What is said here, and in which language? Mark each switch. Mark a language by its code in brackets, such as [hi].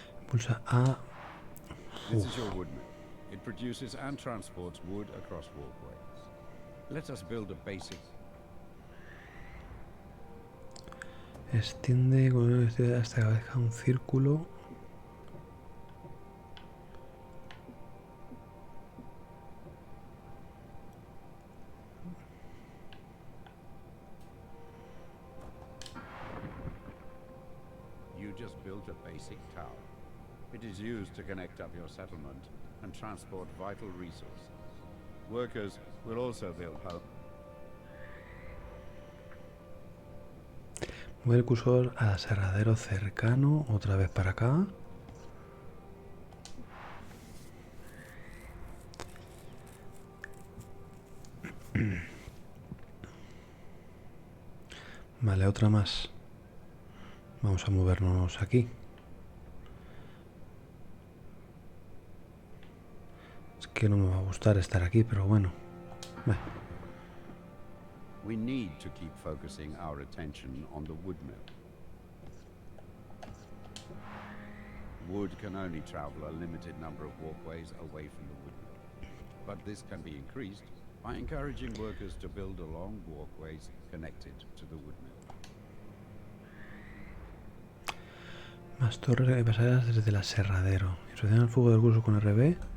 [es] Pulsa A. [en] This is your wood mill. It produces and transports wood across walkways. Let us build a basic. [es] Extiende hasta que deja un círculo. [en] You just built a basic tower. It is used to connect up your settlement and transport vital resources. Workers will also build homes. [es] Mueve el cursor al aserradero cercano. Otra vez para acá. Vale, otra más. Vamos a movernos aquí. Es que no me va a gustar estar aquí, pero bueno. Vale. [en] We need to keep focusing our attention on the wood mill. Wood can only travel a limited number of walkways away from the wood mill. But this can be increased by encouraging workers to build along walkways connected to the wood mill. [es] Más torres que pasarelas desde el aserradero. Instrucción el fuego del curso con RB.